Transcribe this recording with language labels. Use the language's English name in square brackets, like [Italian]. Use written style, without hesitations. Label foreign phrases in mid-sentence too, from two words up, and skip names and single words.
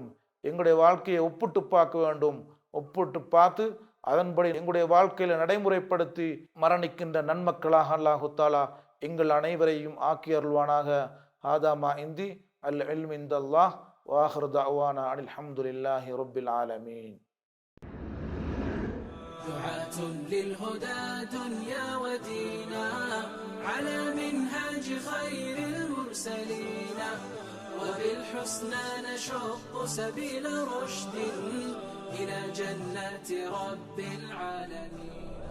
[Tamil] எங்களுடைய வாழ்க்கையை ஒப்பிட்டு பார்க்க வேண்டும். ஒப்பிட்டு பார்த்து அதன்படி எங்களுடைய வாழ்க்கையில் நடைமுறைப்படுத்தி மரணிக்கின்ற நன்மக்களாக அல்லாஹு தஆலா எங்கள் அனைவரையும் ஆக்கி அருள்வானாக. [Arabic] هذا ما عندي العلم عند الله و آخر دعوانا أن الحمد لله رب العالمين. دعاة للهدى دنيا ودينا على منهاج خير المرسلين وبالحسنى نشق سبيل رشد إلى جنات رب العالمين.